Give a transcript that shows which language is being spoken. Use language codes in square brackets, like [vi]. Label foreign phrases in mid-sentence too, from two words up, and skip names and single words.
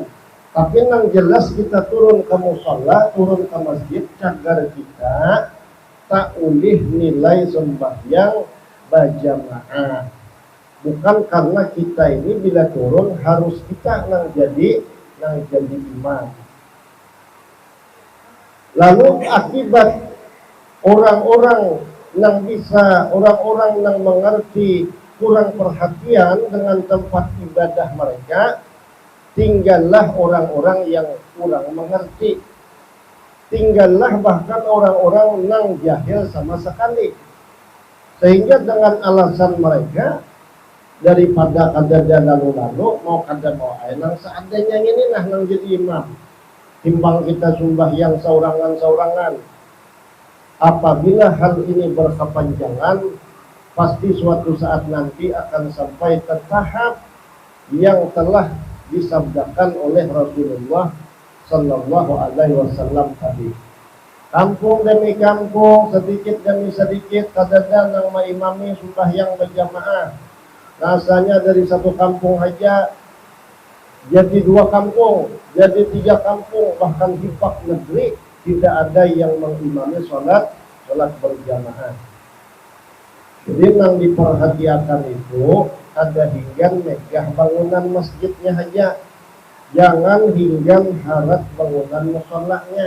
[bjn] Tapi yang jelas kita turun ke musholla, turun ke masjid, cagar kita tak ulih nilai sembahyang berjamaah. Bukan karena kita ini bila turun harus kita nang jadi imam. [id] Lalu akibat orang-orang yang bisa, orang-orang yang mengerti kurang perhatian dengan [bjn] tempat ibadah mereka, tinggallah orang-orang yang kurang mengerti, tinggallah bahkan orang-orang yang jahil sama sekali, sehingga dengan alasan mereka daripada kadada lalu-lalu mau kada mau nang seadanya ini nah nang jadi imam, timbang kita sembahyang saurangan-saurangan. [id] Apabila hal ini berkepanjangan, pasti suatu saat nanti akan sampai ke tahap yang telah disabdakan oleh Rasulullah [ar] صلى الله عليه وسلم [id] tadi. [bjn] Kampung demi kampung, sedikit demi sedikit, kadada nang maimami sembahyang berjamaah. [id] Rasanya dari satu kampung aja jadi 2 kampung, jadi 3 kampung, bahkan hibak negeri tidak ada yang mengimami sholat berjamaah. Jadi yang diperhatikan itu ada hingga megah bangunan masjidnya aja, jangan hingga harap bangunan musholanya.